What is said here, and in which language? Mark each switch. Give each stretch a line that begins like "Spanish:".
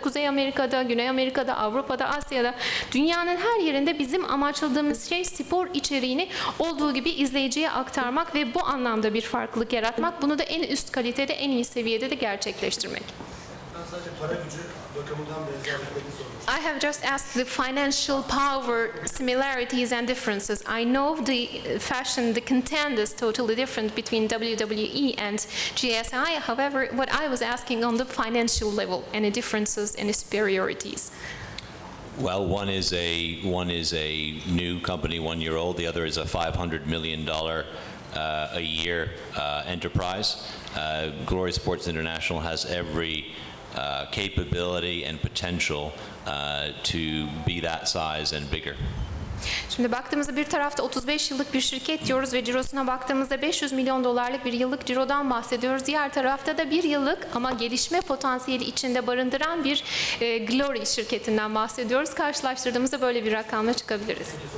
Turkish: Kuzey Amerika'da, Güney Amerika'da, Avrupa'da, Asya'da, dünyanın her yerinde bizim amaçladığımız şey spor içeriğini olduğu gibi izleyiciye aktarmak ve bu anlamda bir farklılık yaratmak. Bunu da en üst kalitede, en iyi seviyede de gerçekleştirmek. Sadece para gücü bakımından benzerliklerini sormuştum.
English: I have just asked the financial power similarities and differences. I know the fashion, the content is totally different between WWE and GSI. However, what I was asking on the financial level, any differences, any superiorities? Well, one is a new company, 1 year old. The other is a $500 million a year enterprise. Glory Sports International has every capability and potential to be that size and bigger.
Turkish: Şimdi baktığımızda bir tarafta 35 yıllık bir şirket diyoruz ve cirosuna baktığımızda 500 milyon dolarlık bir yıllık cirodan bahsediyoruz. Diğer tarafta da bir yıllık ama gelişme potansiyeli içinde barındıran bir Glory şirketinden bahsediyoruz. Karşılaştırdığımızda böyle bir rakamla çıkabiliriz.